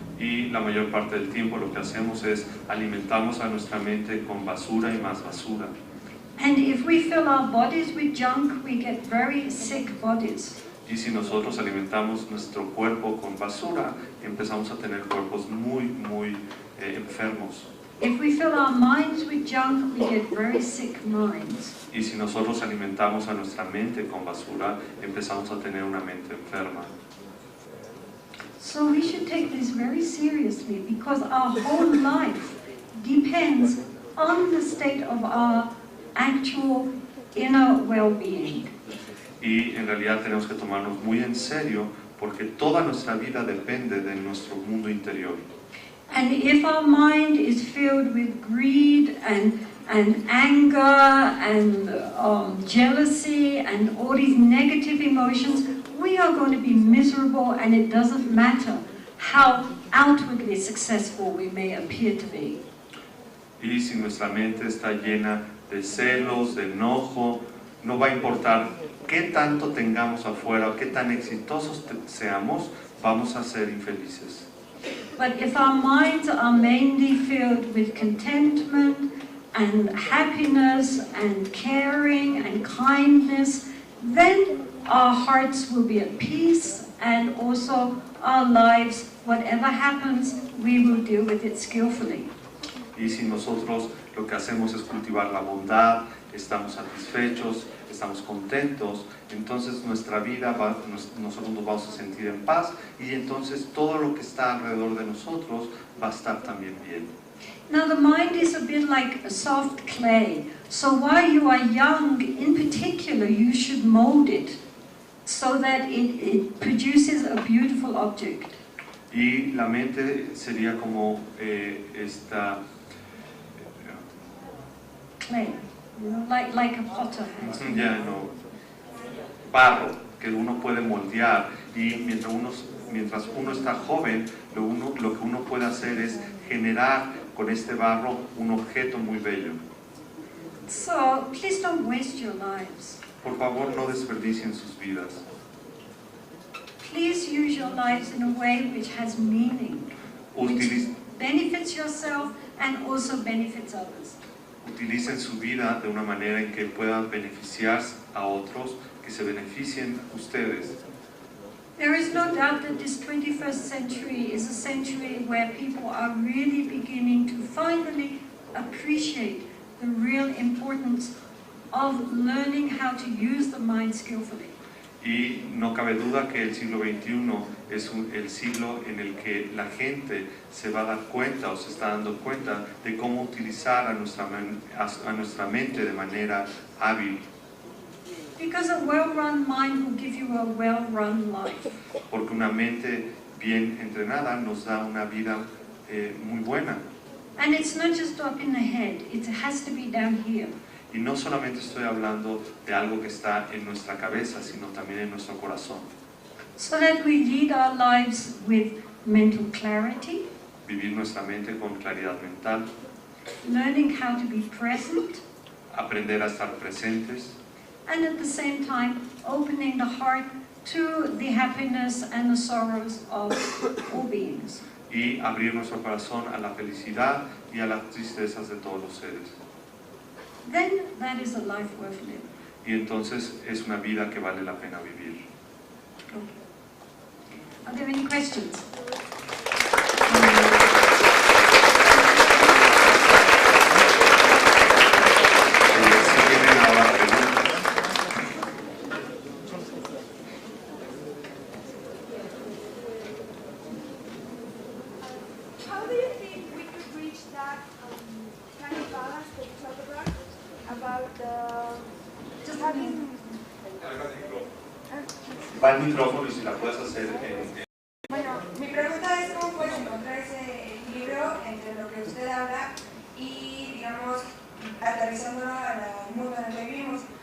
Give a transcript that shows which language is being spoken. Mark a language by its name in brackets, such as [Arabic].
[Spanish] Y la mayor parte del tiempo lo que hacemos es alimentamos a nuestra mente con basura y más basura. [English] And if we fill our bodies with junk, we get very sick bodies. [Spanish] Y si nosotros alimentamos nuestro cuerpo con basura, empezamos a tener cuerpos muy enfermos. [English] If we fill our minds with junk, we get very sick minds. [Spanish] Y si nosotros alimentamos a nuestra mente con basura, empezamos a tener una mente enferma. [English] So we should take this very seriously because our whole life depends on the state of our actual inner well-being. [Spanish] Y en realidad tenemos que tomarnos muy en serio porque toda nuestra vida depende de nuestro mundo interior. [English] And if our mind is filled with greed and anger and jealousy and all these negative emotions, we are going to be miserable, and it doesn't matter how outwardly successful we may appear to be. [Spanish] Y si nuestra mente está llena de celos, de enojo. No va a importar qué tanto tengamos afuera o qué tan exitosos seamos, vamos a ser infelices. [English] But if our minds are mainly filled with contentment and happiness and caring and kindness, then our hearts will be at peace, and also our lives, whatever happens, we will deal with it skillfully. [Spanish] Y si nosotros lo que hacemos es cultivar la bondad, estamos satisfechos, estamos contentos, entonces nuestra vida, nosotros nos vamos a sentir en paz, y entonces todo lo que está alrededor de nosotros va a estar también bien. [English] Now the mind is a bit like a soft clay, so while you are young, in particular, you should mold it so that it produces a beautiful object. [Spanish] Y la mente sería como esta [English] Clay, you know, like a potter has. [Spanish] barro que uno puede moldear, y mientras uno está joven, lo que uno puede hacer es generar con este barro un objeto muy bello. [English] So please don't waste your lives. [Spanish] Por favor, no desperdicien sus vidas. [English] Please use your lives in a way which has meaning, which benefits yourself and also benefits others. [Spanish] Utilicen su vida de una manera en que puedan beneficiar a otros, que se beneficien ustedes. [English] There is no doubt that this 21st century is a century where people are really beginning to finally appreciate the real importance of learning how to use the mind skillfully. [Spanish] Y no cabe duda que el siglo XXI es el siglo en el que la gente se va a dar cuenta o se está dando cuenta de cómo utilizar a nuestra mente de manera hábil. [English] Because a well-run mind will give you a well-run life. [Spanish] Porque una mente bien entrenada nos da una vida muy buena. [English] And it's not just up in the head, it has to be down here. [Spanish] Y no solamente estoy hablando de algo que está en nuestra cabeza, sino también en nuestro corazón. [English] So that we lead our lives with mental clarity, [Spanish] Vivir nuestra mente con claridad mental, [English] learning how to be present, [Spanish] aprender a estar presentes, [English] and at the same time opening the heart to the happiness and the sorrows of all beings. [Spanish] y abrir nuestro corazón a la felicidad y a las tristezas de todos los seres. [English] Then that is a life worth living. [Spanish] Y entonces es una vida que vale la pena vivir. [English] Okay. Are there any questions? [Spanish] Si tienen ahora preguntas. [English] How do you think we could reach that kind of balance that you talk about just having... [Spanish] Va el micrófono y si la puedes hacer en... Bueno, mi pregunta es cómo puedes encontrar ese equilibrio entre lo que usted habla y, digamos, aterrizándolo al mundo en el que vivimos.